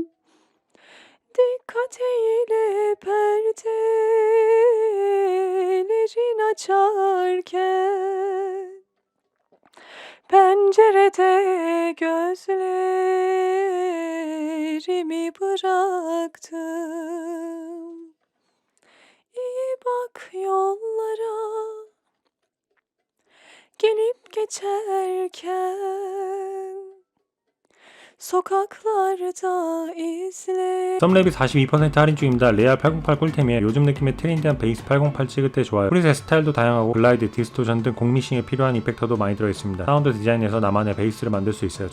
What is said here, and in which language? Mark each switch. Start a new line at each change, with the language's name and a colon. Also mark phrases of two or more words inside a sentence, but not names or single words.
Turkish: Dikkat eyle perdelerin açarken, pencerede gözlerimi bıraktım. İyi bak yollara, gelip geçerken, sokaklarda izle.
Korean: SubLab이 42% 할인 중입니다. 레알 808 꿀템이에요. 요즘 느낌의 트렌디한 베이스 808 찍을 때 좋아요. 프리셋 스타일도 다양하고 글라이드, 디스토션 등 공미싱에 필요한 이펙터도 많이 들어있습니다. 사운드 디자인에서 나만의 베이스를 만들 수 있어요.